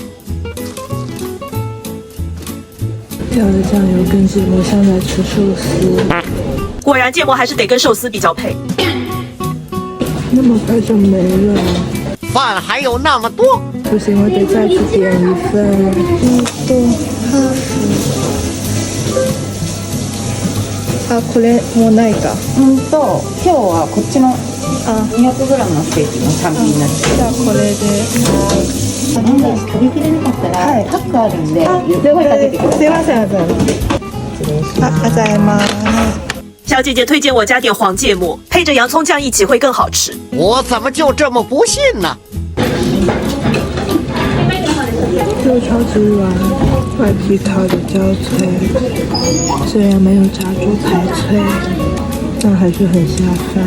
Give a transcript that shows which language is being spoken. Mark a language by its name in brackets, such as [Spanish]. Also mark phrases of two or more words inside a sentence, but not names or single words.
[Chinese] 掉了酱油跟芥末像在吃寿司。果然芥末还是得跟寿司比较配。那么快就没了。饭还有那么多。不行，我得再去点一份。 [Japanese] あ、これもうないか。今日はこっちの 200g のステーキの単品になってじゃあこれで。もし食べきれなかったら、パックあるんで、声かけてください。すいません、あざいます。 [Chinese] 小姐姐推荐我加点黄芥末，配着洋葱酱一起会更好吃。我怎么就这么不信呢？肉超级软，外皮烤的焦脆，虽然没有炸猪排脆，但还是很下饭。